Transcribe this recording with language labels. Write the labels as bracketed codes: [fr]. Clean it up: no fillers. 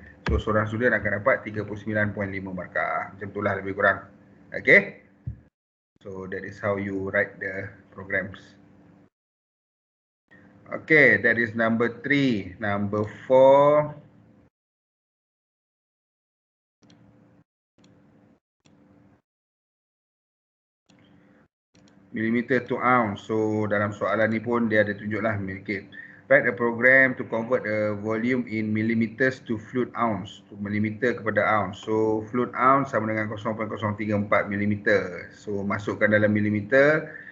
[ms] So, seorang student akan dapat 39.5 markah. Macam itulah lebih kurang. [en] Okay. So, that is how you write the programs. Okay, that is number 3. Number 4. millimeter to ounce. [ms] So dalam soalan ni pun dia ada tunjuklah. [en] Okay. Write a program to convert a volume in millimeters to fluid ounce. [ms] To millimeter kepada ounce. So fluid ounce sama dengan 0.034 millimeter. So masukkan dalam millimeter.